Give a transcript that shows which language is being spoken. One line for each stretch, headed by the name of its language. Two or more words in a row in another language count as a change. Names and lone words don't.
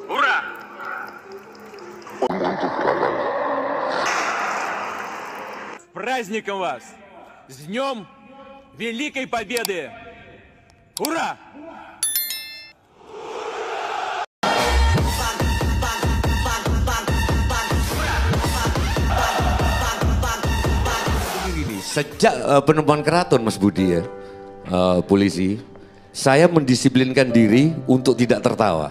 Russian: Ура! С праздником вас! С Днем Великой Победы! Ура!
Indonesian: Sejak penemuan keraton Mas Budi ya, polisi, saya mendisiplinkan diri untuk tidak tertawa.